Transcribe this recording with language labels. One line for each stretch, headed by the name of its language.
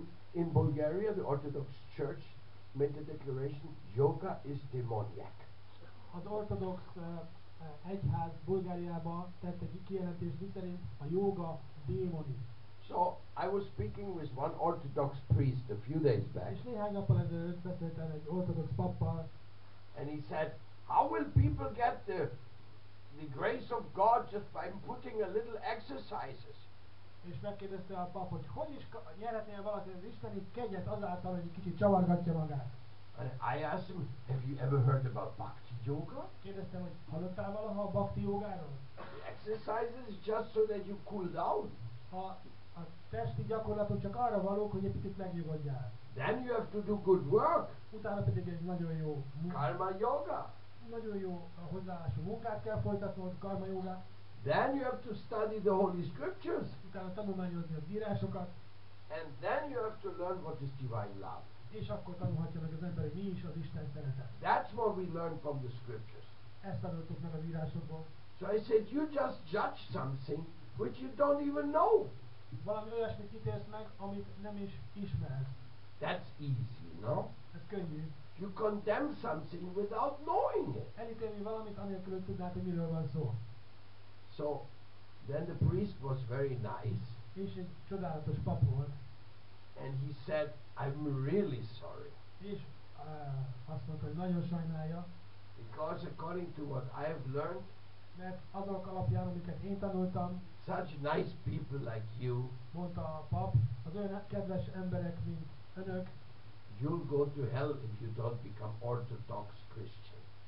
English: In Bulgaria, the Orthodox Church made the declaration, yoga is demoniac.
Hungarian: Az ortodox egyház Bulgáriában tett egy kijelentést, miszerint a jóga démoni.
English: So I was speaking with one Orthodox priest a few days back,
Hungarian: És néhány nappal ezelőtt beszéltem egy ortodox pappal,
English: and he said, how will people get the grace of God just by putting a little exercises?
Hungarian: és megkérdezte a pap, hogy is nyerhetné valaki az isteni kegyet azáltal, hogy egy kicsit csavargatja magát.
English: And I asked him, have you ever heard about bhakti yoga?
Hungarian: Kérdeztem, hogy hallottál valaha a bhakti jogáról?
English: The exercises is just so that you cool down.
Hungarian: A testi gyakorlatok csak arra valók, hogy egy picit megnyugodjál.
English: Then you have to do good work.
Hungarian: Utána pedig egy nagyon jó
English: Karma yoga.
Hungarian: nagyon jó hozzáállású munkát kell folytatnod, karma jogát.
English: Then you have to study the Holy Scriptures.
Hungarian: Utána tanulmányozni az írásokat,
English: And then you have to learn what is divine love.
Hungarian: és akkor tanulhatja meg az ember, hogy mi is az Isten szeretet.
English: That's what we learn from the Scriptures.
Hungarian: Ezt tanultuk meg az írásokból.
English: So I said, you just judge something which you don't even know.
Hungarian: Valami olyasmit ítélsz meg, amit nem is ismersz.
English: That's easy, no?
Hungarian: Ez könnyű.
English: You condemn something without knowing it.
Hungarian: Elítélni valamit, anélkül, hogy tudnád, hogy miről van szó.
English: So then the priest was very nice,
Hungarian: És egy csodálatos pap volt,
English: and he said, I'm really sorry,
Hungarian: és azt mondta, hogy nagyon sajnálja,
English: because according to what I have learned,
Hungarian: mert azok alapján, amiket én tanultam,
English: such nice people like you,
Hungarian: mondta a pap, az olyan kedves emberek, mint önök,
English: you'll go to hell if you don't become Orthodox Christian.